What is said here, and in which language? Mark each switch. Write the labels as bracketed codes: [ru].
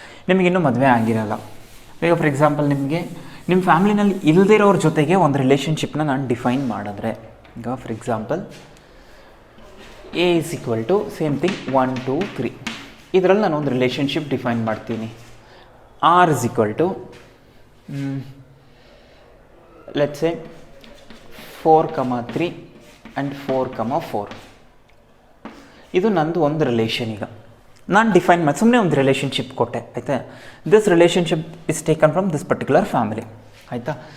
[kn] ನಿಮಗಿನ್ನೂ ಮದುವೆ ಆಗಿರಲ್ಲ. ಈಗ ಫಾರ್ ಎಕ್ಸಾಂಪಲ್ ನಿಮಗೆ ನಿಮ್ಮ ಫ್ಯಾಮ್ಲಿನಲ್ಲಿ ಇಲ್ಲದಿರೋರ ಜೊತೆಗೆ ಒಂದು ರಿಲೇಷನ್ಶಿಪ್ನ ನಾನು ಡಿಫೈನ್ ಮಾಡಿದ್ರೆ, ಈಗ for example [en] A is equal to [kn] same thing 1, 2, 3. ಇದರಲ್ಲಿ ನಾನು ಒಂದು ರಿಲೇಷನ್ಶಿಪ್ ಡಿಫೈನ್ ಮಾಡ್ತೀನಿ. [en] R is equal to let's say 4, 3 and 4, 4. [kn] ಇದು ನಂದು ಒಂದು ರಿಲೇಷನ್. ಈಗ ನಾನು ಡಿಫೈನ್ ಮಾಡಿ ಸುಮ್ಮನೆ ಒಂದು ರಿಲೇಷನ್ಶಿಪ್ ಕೊಟ್ಟೆ, ಆಯಿತಾ? [en] This relationship is taken from this particular family, ಆಯಿತಾ?